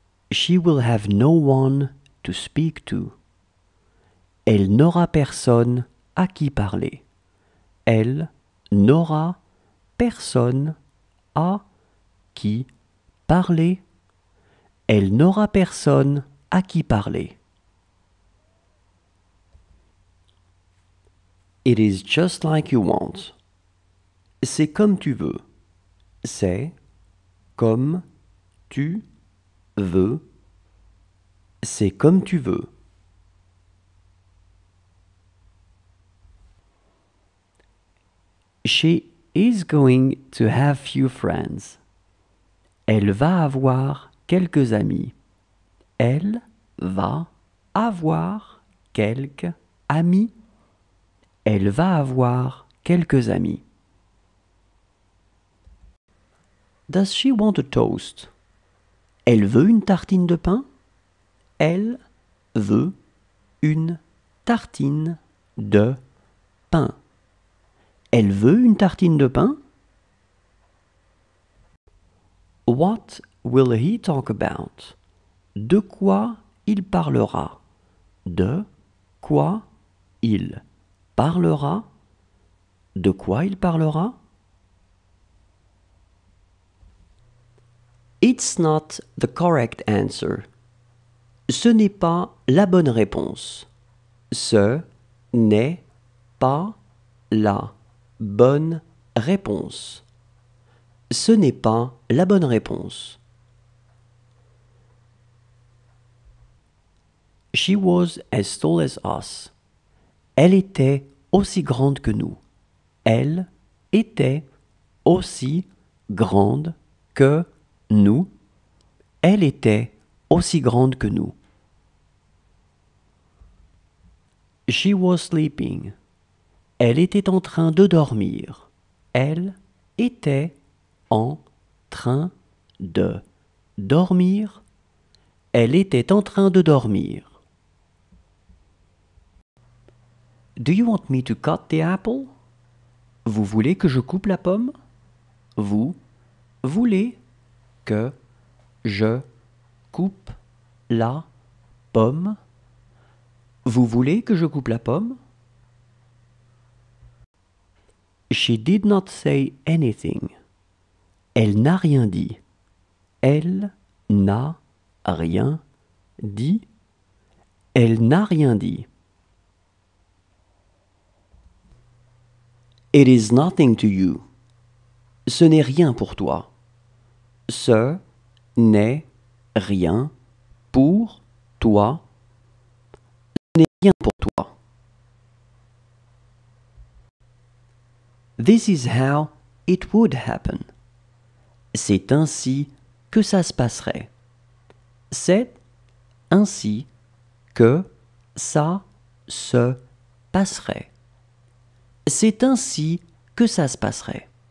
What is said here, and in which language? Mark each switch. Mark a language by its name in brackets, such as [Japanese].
[English] She will have no one to speak to. [French] Elle n'aura personne à qui parler. Elle n'aura personne à qui parler. Elle n'aura personne à qui parler. [English] It is just like you want. [French] C'est comme tu veux. C'est comme tu veux. C'est comme tu veux. [English] She is going to have few friends. [French] Elle va avoir quelques amis. Elle va avoir quelques amis. Elle va avoir quelques amis. [English] Does she want a toast? [French] Elle veut une tartine de pain? Elle veut une tartine de pain. Elle veut une tartine de pain? [English] What will he talk about? [French] De quoi il parlera? De quoi il parlera? De quoi il parlera? [English] It's not the correct answer. [French] Ce n'est pas la bonne réponse. Ce n'est pas la bonne réponse. Ce n'est pas la bonne réponse. [English] She was as tall as us. [French] Elle était aussi grande que nous. Elle était aussi grande que nous. Elle était aussi grande que nous. [English] She was sleeping. [French] Elle était en train de dormir. Elle était en train de dormir. Elle était en train de dormir. [English] Do you want me to cut the apple? [French] Vous voulez que je coupe la pomme? Vous voulez que je coupe la pomme? Vous voulez que je coupe la pomme? [English] She did not say anything. [French] Elle n'a rien dit. Elle n'a rien dit. Elle n'a rien dit. [English] It is nothing to you. [French] Ce n'est rien pour toi. Ce n'est rien pour toi. Ce n'est rien pour toi. [English] This is how it would happen. [French] C'est ainsi que ça se passerait. C'est ainsi que ça se passerait. C'est ainsi que ça se passerait.